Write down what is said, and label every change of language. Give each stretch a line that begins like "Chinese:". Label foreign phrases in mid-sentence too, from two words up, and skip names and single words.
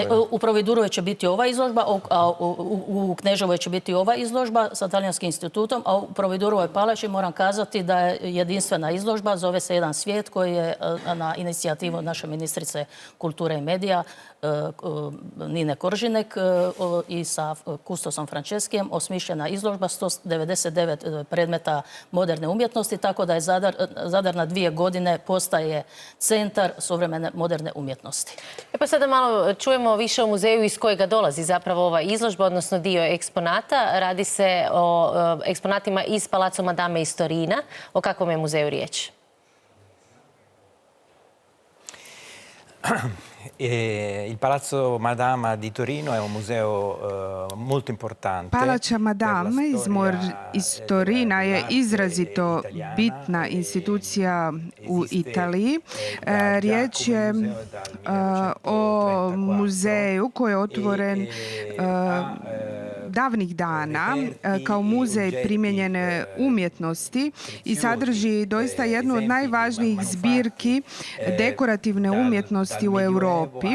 Croatian: U Providurovoj će biti ova izložba, a u Kneževoj će biti ova izložba sa Talijanskim institutom, a u Providurovoj palači moram kazati da je jedinstvena izložba, zove se Jedan svijet, koji je na inicijativu naše ministrice kulture i medija Nine Koržinek i sa kustosom Franceskijem osmišljena izložba 199 predmeta moderne umjetnosti, tako da je Zadar na 2 godine postaje centar suvremene moderne umjetnosti. Pa sada malo čujemo više o muzeju iz kojega dolazi zapravo ova izložba, odnosno dio eksponata. Radi se o eksponatima iz Palazzo Madame iz Torina. O kakvom je muzeju riječ?
Italian: Il Palazzo Madama di Torino è un museo molto importante.
Croatian: Palača Madame iz Torina je izrazito bitna institucija u Italiji. Riječ je o muzeju koji je otvoren davnih dana kao muzej primijenjene umjetnosti i sadrži doista jednu od najvažnijih zbirki dekorativne umjetnosti u Europi.